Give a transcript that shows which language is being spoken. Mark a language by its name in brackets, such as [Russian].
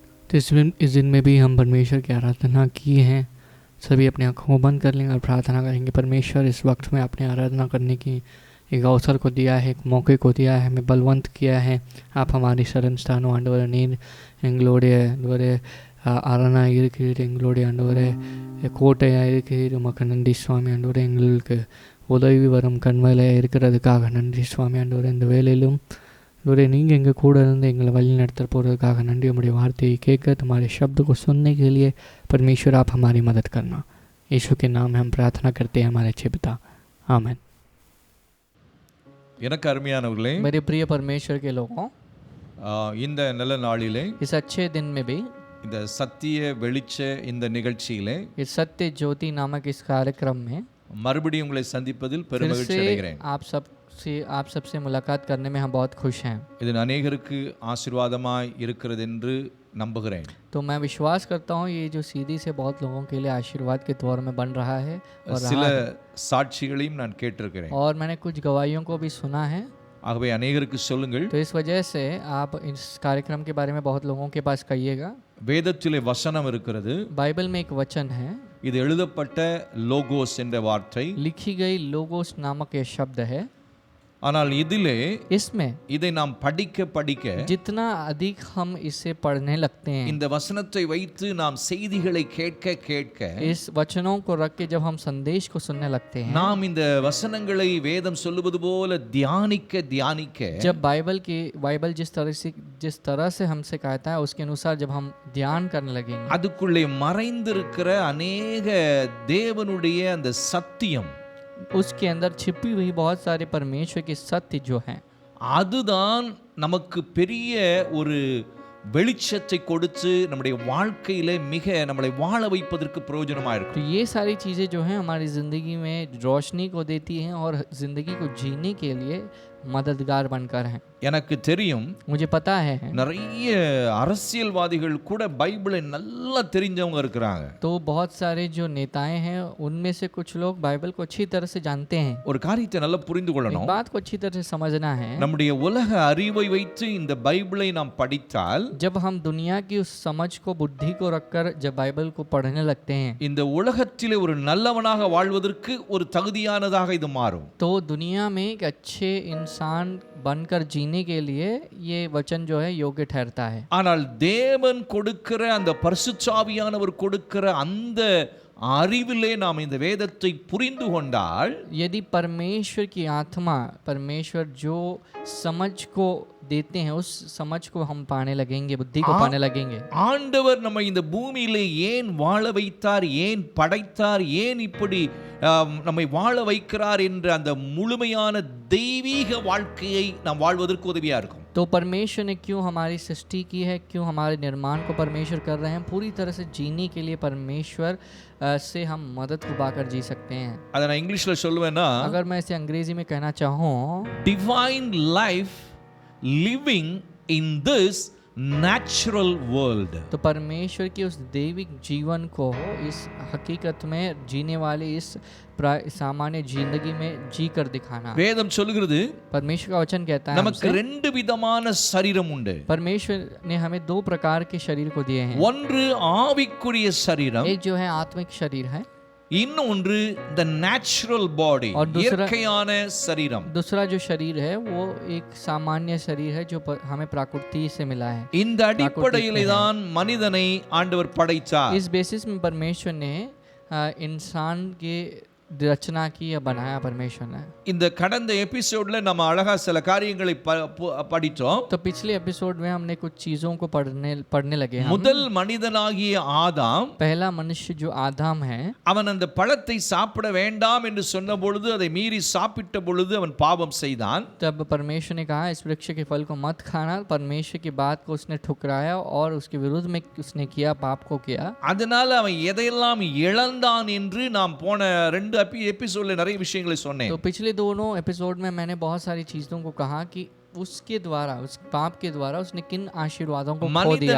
[Hindi] तो इस दिन में भी हम परमेश्वर की आराधना की है। सभी अपनी आँखों को बंद कर लेंगे और प्रार्थना करेंगे। परमेश्वर, इस वक्त में आपने आराधना करने की एक अवसर को दिया है, एक मौके को दिया है, हमें बलवंत किया है। आप हमारी शरण स्थानों [Tamil] आंडवरे नींद எங்களுடைய ஆண்டவரே அரணா இருக்கிறீர், எங்களுடைய ஆண்டவரே கோட்டையாக இருக்கிறீர், உமக்கு நன்றி சுவாமி ஆண்டவரே. எங்களுக்கு உதவி வரும் கண்வலையாக இருக்கிறதுக்காக நன்றி சுவாமி ஆண்டவரே. இந்த வேலையிலும் ஆண்டவரே நீங்கள் எங்கள் கூட இருந்து எங்களை வழி நடத்த போகிறதுக்காக நன்றி. [Hindi] हमारी वार्ता [Tamil] கேட்க, [Hindi] तुम्हारे शब्द को सुनने के लिए परमेश्वर आप हमारी मदद करना। यीशु के नाम में हम प्रार्थना करते हैं हमारे अच्छे पिता, आमीन। [Tamil] எனக்கு அருமையானவர்களே, [Hindi] मेरे प्रिय परमेश्वर के लोगों, [Tamil] இந்த நல்ல நாளிலே, [Hindi] इस अच्छे दिन में भी, [Tamil] இந்த சத்திய வெளிச்ச இந்த நிகழ்ச்சியிலே, [Hindi] इस सत्य ज्योति नामक इस कार्यक्रम में [Tamil] மறுபடியும் உங்களை சந்திப்பதில் [Hindi] फिर [Tamil] பெருமகிழ்ச்சி [Hindi] से [Tamil] அடைகிறேன். [Hindi] आप सबसे मुलाकात करने में हम बहुत खुश हैं। [Tamil] இது அநேகருக்கு ஆசீர்வாதமாய் இருக்கிறது என்று நம்புகிறேன். [Hindi] तो मैं विश्वास करता हूँ ये जो सीधी से बहुत लोगों के लिए आशीर्वाद के तौर में बन रहा है और [Tamil] சில சாட்சிகளையும் நான் கேட்டிருக்கிறேன். [Hindi] और मैंने कुछ गवाहियों को भी सुना है। [Tamil] ஆகவே அநேகருக்கு சொல்லுங்கள். [Hindi] तो इस वजह से आप इस कार्यक्रम के बारे में बहुत लोगों के पास कहिएगा। [Tamil] வேதத்திலே வசனம் இருக்கிறது. [Hindi] बाइबल में एक वचन है, [Tamil] இது எழுதப்பட்ட லோகோஸ் என்ற வார்த்தை. [Hindi] लिखी गई लोगोस नामक ये शब्द है। [Tamil] ஆனால் இதிலே [Hindi] इसमें [Tamil] இதை நாம் படிக்க படிக்க [Hindi] जितना अधिक हम इसे पढ़ने लगते हैं, [Tamil] இந்த वचனத்தை வைத்து நாம் செய்திகளை கேட்க கேட்க [Hindi] इस वचनों को रख के जब हम संदेश को सुनने लगते हैं, [Tamil] நாம் இந்த வசனங்களை வேதம் சொல்லுவது போல தியானிக்க தியானிக்க [Hindi] जब बाइबल जिस तरह से हमसे कहता है उसके अनुसार जब हम ध्यान करने लगेंगे, [Tamil] அதுக்குள்ளே மறைந்திருக்கிற அநேக தேவனுடைய அந்த சத்தியம், [Hindi] उसके अंदर छिपी हुई बहुत सारे परमेश्वर के सत्य जो हैं, [Tamil] அதுதான் நமக்கு பெரிய ஒரு வெளிச்சத்தை கொடுத்து நம்முடைய வாழ்க்கையில மிக நம்மளை வாழ வைப்பதற்கு பிரயோஜனமா [Hindi] तो [Tamil] இருக்கும். [Hindi] ये सारी चीज़ें जो हैं हमारी ज़िंदगी में रोशनी को देती हैं और ज़िंदगी को जीने के लिए मददगार बनकर हैं. [Tamil] எனக்கு தெரியும் [Hindi] मुझे पता है [Tamil] நிறைய அரசியல்வாதிகள் கூட பைபிளை நல்லா தெரிஞ்சவங்க இருக்கிறாங்க. [Hindi] तो बहुत सारे जो नेताएं हैं उनमें से कुछ लोग बाइबल को अच्छी तरह से जानते हैं. [Tamil] ஒரு காரியத்தை நல்லா புரிந்து [Hindi] एक [Tamil] கொள்ளணும். [Hindi] बात को अच्छी तरह से समझना है, [Tamil] நம்முடைய உலக அறிவை வைத்து இந்த பைபிளை நாம் படித்தால் [Hindi] जब हम दुनिया की उस समझ को बुद्धि को रखकर जब बाइबल को पढ़ने लगते हैं, [Tamil] இந்த உலகத்திலே ஒரு நல்லவனாக வாழ்வதற்கு ஒரு தகுதியானதாக இது மாறும். [Hindi] तो दुनिया में एक अच्छे इंसान बनकर जीने के लिए ये वचन जो है योग्य ठहरता है. [Tamil] ஆனால் தேவன் கொடுக்கிற அந்த பரிசுத்தாவியானவர் கொடுக்கிற அந்த அறிவிலே நாம் இந்த வேதத்தை புரிந்து கொண்டால், [Hindi] यदि परमेश्वर की आत्मा, परमेश्वर जो समझ को देते हैं उस समझ को हम पाने लगेंगे, बुद्धि को पाने लगेंगे. [Tamil] ஆண்டவர் நம்ம இந்த பூமியிலே ஏன் வாழ வைத்தார், ஏன் படைத்தார், ஏன் இப்படி நம்மை வாழ வைக்கிறார் என்ற அந்த முழுமையான தெய்வீக வாழ்க்கையை நாம் வாழ்வதற்கு உதவியா இருக்கும். [Hindi] तो परमेश्वर ने क्यों हमारी सृष्टि की है, क्यों हमारे निर्माण को परमेश्वर कर रहे हैं, पूरी तरह से जीने के लिए परमेश्वर से हम मदद को पाकर जी सकते हैं. [Tamil] அதை நான் இங்கிலீஷ்ல சொல்லுவேன்னா, [Hindi] अगर मैं इसे अंग्रेजी में कहना चाहूँ, [English] divine life living in this natural world. [Hindi] तो परमेश्वर के उस दैविक जीवन को इस हकीकत में जीने वाले इस सामान्य जिंदगी में जी कर दिखाना. [Tamil] வேதம் சொல்லுகிறது [Hindi] परमेश्वर का वचन कहता है [Tamil] நமக்கு [Hindi] हमसे, [Tamil] ரெண்டு விதமான சரீரம் உண்டு. [Hindi] परमेश्वर ने हमें दो प्रकार के शरीर को दिए हैं. [Tamil] ஒன்று ஆவிக்குரிய சரீரம், [Hindi] एक जो है आत्मिक शरीर है, [Tamil] இன்னொன்று [English] the natural body, [Hindi] और दूसरा- [Tamil] இயற்கையான சரீரம். [Hindi] दूसरा जो शरीर है वो एक सामान्य शरीर है जो हमें प्रकृति से मिला है. [Tamil] இந்த அடிப்படையிலே தான் மனிதனை ஆண்டவர் படைத்தார். [Hindi] इस बेसिस में परमेश्वर ने इंसान के रचना की या बनाया परमेश्वर ने. [Tamil] இந்த கடந்த எபிசோட்ல நம்ம அழகா சில காரியங்களை படித்தோம். [Hindi] तो पिछले एपिसोड में हमने कुछ चीजों को पढ़ने लगे हम. [Tamil] முதல் மனிதனாகிய ஆதாம், [Hindi] पहला मनुष्य जो आदम है, [Tamil] அவன் அந்த பழத்தை சாப்பிட வேண்டாம் என்று சொன்ன பொழுது அதை மீறி சாப்பிட்ட பொழுது அவன் பாவம் செய்தான். [Hindi] तब परमेश्वर ने कहा इस वृक्ष के फल को मत खाना. परमेश्वर की बात को उसने ठुकराया और उसके विरुद्ध में उसने किया, पाप को किया. [Tamil] அதனால அவன் எதையெல்லாம் இழந்தான் என்று நாம் போன ரெண்டு எபிசோட்ல நிறைய விஷயங்களை சொன்னேன். [Hindi] तो पिछले दोनों एपिसोड में मैंने बहुत सारी चीजों को कहा कि उसके द्वारा, उस पाप के द्वारा उसने किन आशीर्वादों को खो दिया.